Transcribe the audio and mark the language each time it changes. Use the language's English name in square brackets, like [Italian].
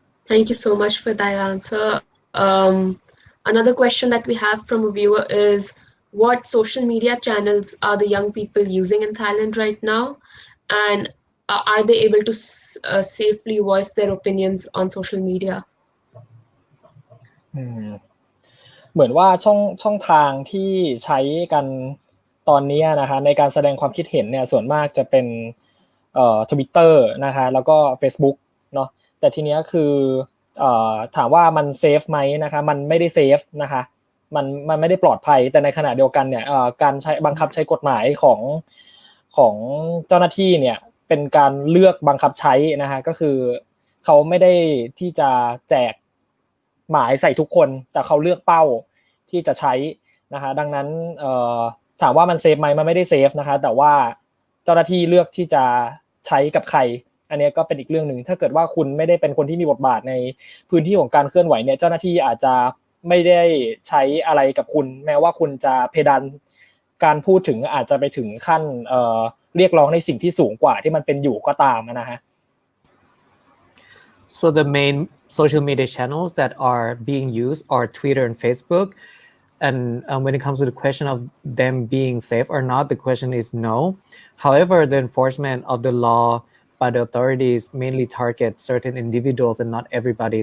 [English] Thank you so much for that answer. Another question that we have from a viewer is, what social media channels are the young people using in Thailand right now? And are they able to safely voice their opinions on social media? [Thai] เหมือนว่าช่องทางที่ใช้กันตอนนี้นะคะในการแสดงความคิดเห็นเนี่ยส่วนมากจะเป็นTwitter นะคะแล้วก็ Facebook เนาะแต่ทีเนี้ยคือถามว่ามันเซฟไหมนะคะมันไม่ได้เซฟนะคะมันไม่ได้ปลอดภัยแต่ในขณะเดียวกันเนี่ยการใช้บังคับใช้กฎหมายข องเจ้าหน้าที่เนี่ยเป็นการเลือกบังคับใช้นะคะก็คือเขาไม่ได้ที่จะแจกหมายใส่ทุกคนแต่เขาเลือกเป้าที่จะใช้นะคะดังนั้น ถามว่ามันเซฟไหมมันไม่ได้เซฟนะคะแต่ว่าเจ้าหน้าที่เลือกที่จะใช้กับใครอันนี้ก็เป็นอีกเรื่องนึงถ้าเกิดว่าคุณไม่ได้เป็นคนที่มีบทบาทในพื้นที่ของการเคลื่อนไหวเนี่ยเจ้าหน้าที่อาจจะไม่ได้ใช้อะไรกับคุณแม้ว่าคุณจะเพดานการพูดถึงอาจจะไปถึงขั้นเรียกร้องในสิ่งที่สูงกว่าที่มันเป็นอยู่ก็ตามนะฮะ [English] So the main social media channels that are being used are Twitter and Facebook. And when it comes to the question of them being safe or not, the question is no. However, the enforcement of the law by the authorities mainly target certain individuals and not everybody.